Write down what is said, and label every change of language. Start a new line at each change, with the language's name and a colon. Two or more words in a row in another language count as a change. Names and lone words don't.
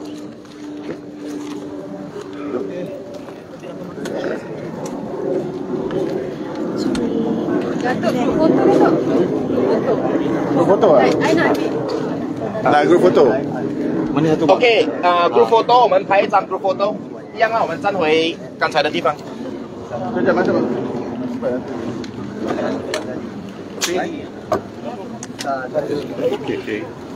Malay: Grup foto ah? Nak grup foto? Mana satu?
English: ，OK， group photo，
Chinese: 我们拍一张
English: group photo，
Chinese: 一样啊，我们站回刚才的地方。
Malay: Sekejap, macam mana? Okey.